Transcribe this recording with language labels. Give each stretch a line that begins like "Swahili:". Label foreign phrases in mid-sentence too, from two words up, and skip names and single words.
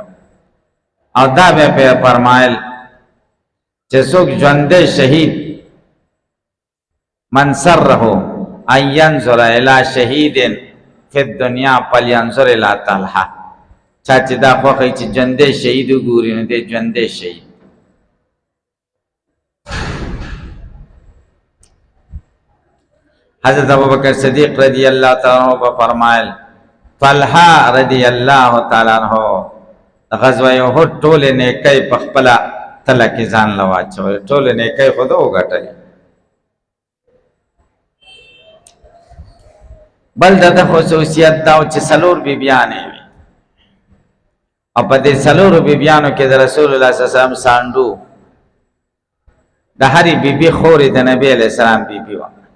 Pashto: او دا بیا فرمایل چې څوک ژوندی شهید
Arabic: من سره ان ينظر الى شهید فی الدنیا فلینظر الی طلحه
Pashto: چا چې دا خوښوي چې ژوندی شهید وګوري نو دی ژوندی شهید. حضرت ابوبکر صدیق
Arabic: رضی اللہ تعالیٰ عنہ
Pashto: په فرمایل طلحه
Arabic: رضی اللہ تعالیٰ عنہ
Pashto: غزوه احد ټولې نیکۍ په خپله تله کې ځان له واچولې، ټولې نیکۍ خو ده وګټلې. بل د ده خصوصیت دا و چې څلور بیبیانې وي او په دې څلورو بیبیانو کې د رسول الله
Arabic: صلی الله علیه وسلم
Pashto: سانډو د هرې بیبي خورې د نبی
Arabic: علیه السلام
Pashto: بیبي وه.